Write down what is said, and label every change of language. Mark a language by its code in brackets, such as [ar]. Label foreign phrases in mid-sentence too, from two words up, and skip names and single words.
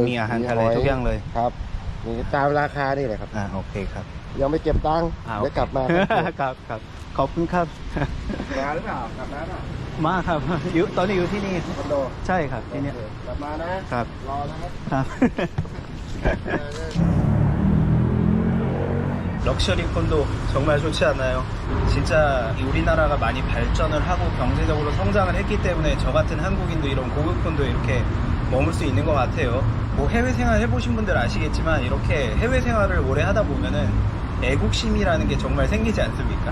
[th] มีอาหารทะเลทุกอย่างเลย ครับมีตามราคานี่แหละครับ โอเคครับ ยังไม่เก็บตังค์ โอเค เดี๋ยวกลับมา ครับขอบคุณครับ มาหรือเปล่ากลับมาหรือเปล่า มาครับอยู่ตอนนี้อยู่ที่นี่ คอนโด ใช่ครับที่เนี่ย กลับมานะครับ รอนะครับ [ko] ครับ 럭셔리 콘도 정말 좋지 않나요? 진짜 우리나라가 많이 발전을 하고 경제적으로 성장을 했기 때문에 저 같은 한국인도 이런 고급 콘도에 이렇게 머물 수 있는 것 같아요. 뭐 해외 생활 해보신 분들 아시겠지만 이렇게 해외 생활을 오래 하다 보면은 애국심이라는 게 정말 생기지 않습니까?